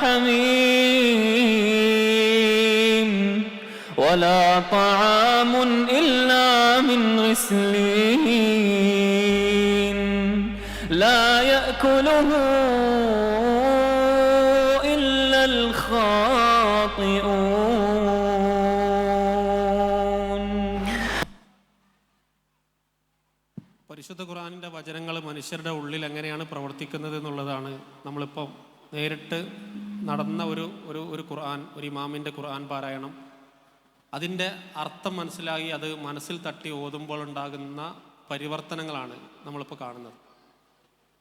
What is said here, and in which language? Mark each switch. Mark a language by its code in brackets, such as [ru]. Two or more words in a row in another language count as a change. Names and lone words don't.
[ar] حميم ولا طعام إلا من غسلين لا يأكله إلا الخاطئون. [ml] പരിശുദ്ധ ഖുർആനിൻ്റെ വചനങ്ങൾ മനുഷ്യരുടെ ഉള്ളിൽ എങ്ങനെയാണ് പ്രവർത്തിക്കുന്നത് എന്നുള്ളതാണ് നമ്മളിപ്പോൾ നേരിട്ട് നടന്ന ഒരു ഖുർആൻ, ഒരു ഇമാമിൻ്റെ ഖുർആൻ പാരായണം, അതിൻ്റെ അർത്ഥം മനസ്സിലാക്കി അത് മനസ്സിൽ തട്ടി ഓതുമ്പോൾ ഉണ്ടാകുന്ന പരിവർത്തനങ്ങളാണ് നമ്മളിപ്പോൾ കാണുന്നത്.